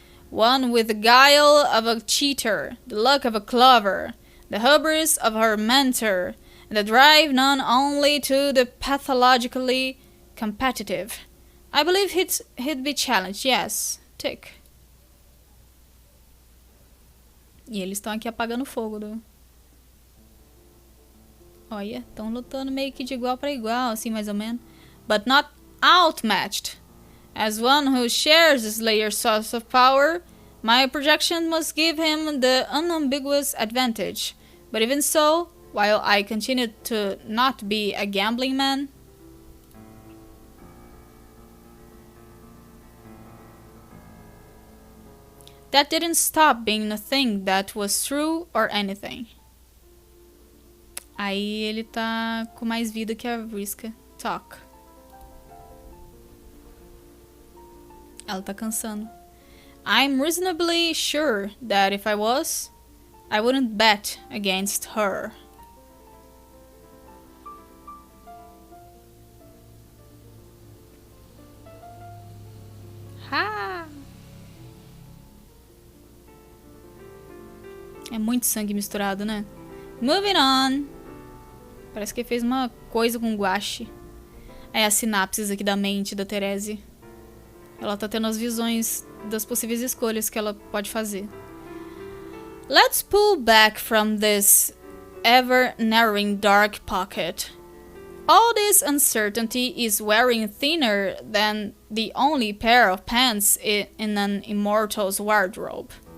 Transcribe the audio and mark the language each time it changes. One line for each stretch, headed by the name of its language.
English: One with the guile of a cheater, the luck of a clover, the hubris of her mentor, and the drive known only to the pathologically competitive. I believe he'd be challenged, yes. Tick.
Portuguese: E eles estão aqui apagando fogo do... Olha, estão lutando meio que de igual para igual, assim, mais ou menos.
English: But not outmatched. As one who shares the Slayer's source of power, my projection must give him the unambiguous advantage. But even so, while I continue to not be a gambling man, that didn't stop being a thing that was true or anything.
Portuguese: Aí ele tá com mais vida que a Vriska.
English: Talk.
Portuguese: Ela tá cansando.
English: I'm reasonably sure that if I was, I wouldn't bet against her. Ha!
Portuguese: É muito sangue misturado, né?
English: Moving on.
Portuguese: Parece que fez uma coisa com guache. É as sinapses aqui da mente da Therese. Ela tá tendo as visões das possíveis escolhas que ela pode fazer.
English: Let's pull back from this ever-narrowing dark pocket. All this uncertainty is wearing thinner than the only pair of pants in an immortal's wardrobe.